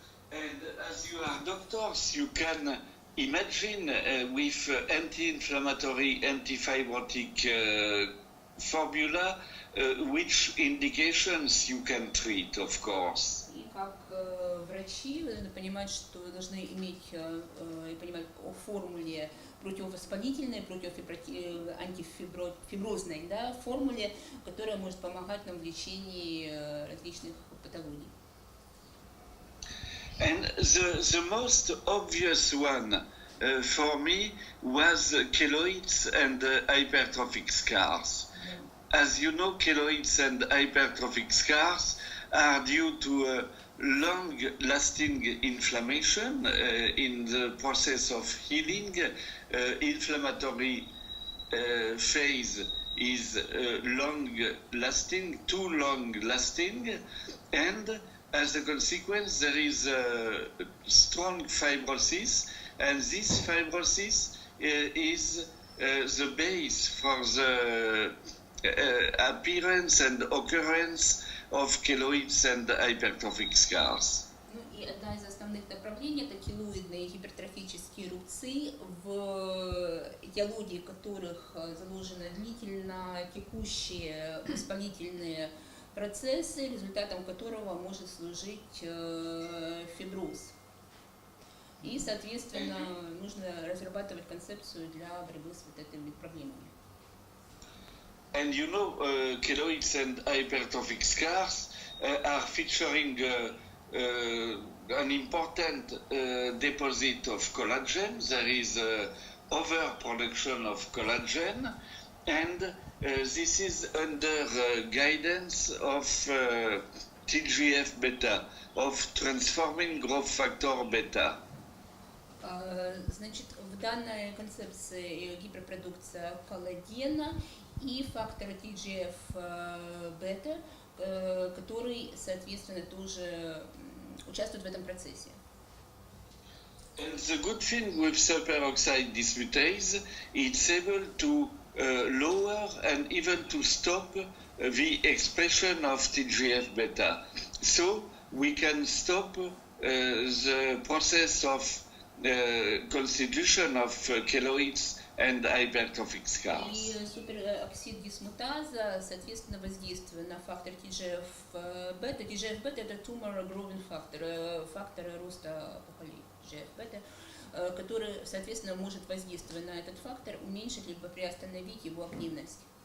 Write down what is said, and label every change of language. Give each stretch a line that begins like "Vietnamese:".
English: And as you are doctors, you can imagine with anti-inflammatory, anti-fibrotic formula which indications you can treat, of course.
Russian: И как врачи вы должны понимать, что вы должны иметь и понимать о формуле противовоспалительной, антифиброзной, да, формуле, которая может помогать нам в лечении различных патологий.
English: And the most obvious one for me was keloids and hypertrophic scars. As you know, keloids and hypertrophic scars are due to long-lasting inflammation in the process of healing. Inflammatory phase is long-lasting, too long-lasting, and as a consequence, there is strong fibrosis, and this fibrosis is the base for the appearance and occurrence of keloids and hypertrophic scars.
Russian: Ну и одна из основных направлений – это келоидные гипертрофические рубцы, в этиологии которых заложены длительно текущие воспалительные процессы, результатом которого может служить фиброз. И, соответственно, нужно разрабатывать концепцию для борьбы с вот этими проблемами.
English: And you know, keloids and hypertrophic scars are featuring an important deposit of collagen. There is overproduction of collagen, and this is under guidance of TGF-beta, of transforming growth factor beta.
Russian: Значит, в данной концепции гиперпродукция коллагена и фактора TGF-бета, который, соответственно, тоже участвует в этом процессе.
English: And the good thing with superoxide dismutase, it's able to lower and even to stop the expression of TGF-beta. So we can stop the process of constitution of keloids and hypertrophic scars.
Russian: И супероксид дисмутаза, соответственно, воздействуя на фактор TGF-бета. TGF-бета – это
English: tumor growing factor,
Russian: фактор роста опухолей TGF-бета, который, соответственно, может, воздействуя на этот фактор, уменьшить либо приостановить его активность.